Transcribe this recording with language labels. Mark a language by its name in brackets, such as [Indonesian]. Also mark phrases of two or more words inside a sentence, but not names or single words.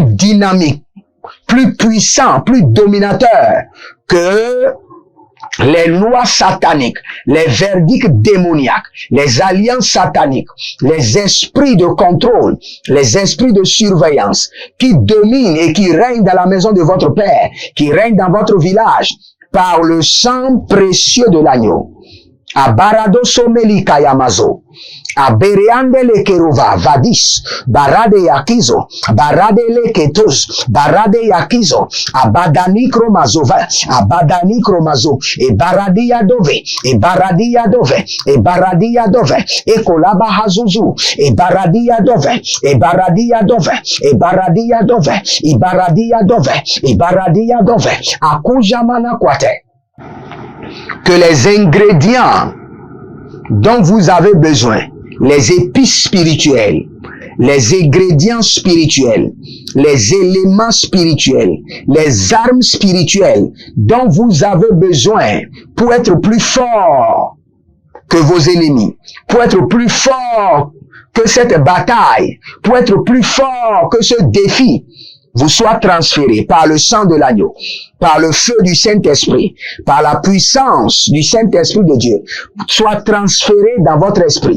[French] dynamique, plus puissant, plus dominateur que les lois sataniques, les verdicts démoniaques, les alliances sataniques, les esprits de contrôle, les esprits de surveillance qui dominent et qui règnent dans la maison de votre Père, qui règnent dans votre village par le sang précieux de l'agneau. Abarado someli kayamazo. Abereande le kerova, vadis, barade yakizo, barade le ketos, barade yakizo, abadani kromazova, abadani kromazo, e baradia dove, e baradia dove, e baradia dove, e kolaba hazuzu, e baradia dove, e baradia dove, e baradia dove, e baradia dove, e baradia dove, akujamana kwate. Que les ingrédients dont vous avez besoin, les épices spirituelles, les ingrédients spirituels, les éléments spirituels, les armes spirituelles dont vous avez besoin pour être plus fort que vos ennemis, pour être plus fort que cette bataille, pour être plus fort que ce défi, vous soit transféré par le sang de l'agneau, par le feu du Saint-Esprit, par la puissance du Saint-Esprit de Dieu, soit transféré dans votre esprit.